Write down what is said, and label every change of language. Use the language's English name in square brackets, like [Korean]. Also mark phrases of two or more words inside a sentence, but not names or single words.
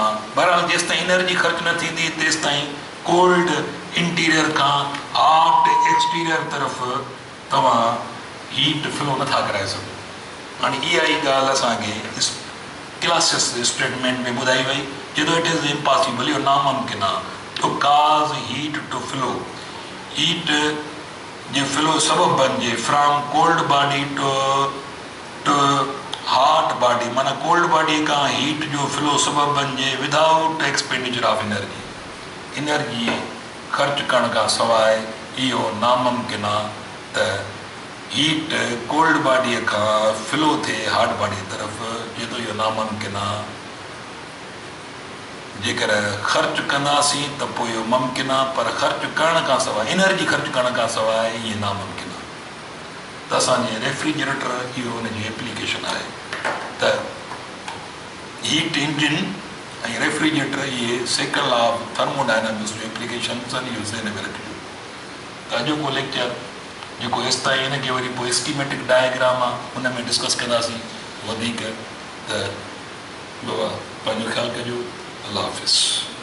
[Sindhi] बहरहाल जेसि ताईं एनर्जी ख़र्च न थींदी तेसि ताईं [English] cold interior [Sindhi] खां [English] hot exterior [Sindhi] तरफ़ तव्हां [English] heat flow [Sindhi] नथा कराए सघो। हाणे इहा ई ॻाल्हि असांखे क्लासिस स्टेटमेंट में ॿुधाई वई, जेको [English] it is impossible, [Sindhi] इहो नामुमकिन आहे [English] to cause heat to flow. [Sindhi] Heat जे फ्लो सबब बनिजे [English] from cold body to hot body, [Sindhi] माना [English] cold body [Sindhi] खां हीट जो फ्लो सबब बनिजे [English] without expenditure of energy. [Sindhi] एनर्जी ख़र्च करण खां सवाइ इहो नामुमकिन आहे त हीट कोल्ड बॉडीअ खां फ्लो थिए [English] hot body [Sindhi] तरफ़, जेको इहो नामुमकिन आहे। जेकर ख़र्च कंदासीं त पोइ इहो मुमकिन आहे, पर ख़र्च करण खां सवाइ, एनर्जी ख़र्च करण खां सवाइ इहे नामुमकिन आहे। त असांजे रेफ्रिजरेटर इहो हुनजी एप्लीकेशन आहे त [English] heat engine [Sindhi] ऐं रेफ्रिजरेटर इहे [English] second law of thermodynamics [Sindhi] जो एप्लीकेशन आहिनि, इहो ज़हन में रखिजो। त अॼोको लेक्चर जेको हेसि ताईं हिनखे वरी पोइ [English] schematic diagram [Sindhi] आहे हुन में डिस्कस कंदासीं, वधीक त बाबा पंहिंजो ख़्यालु कजो। [Urdu] اللہ حافظ.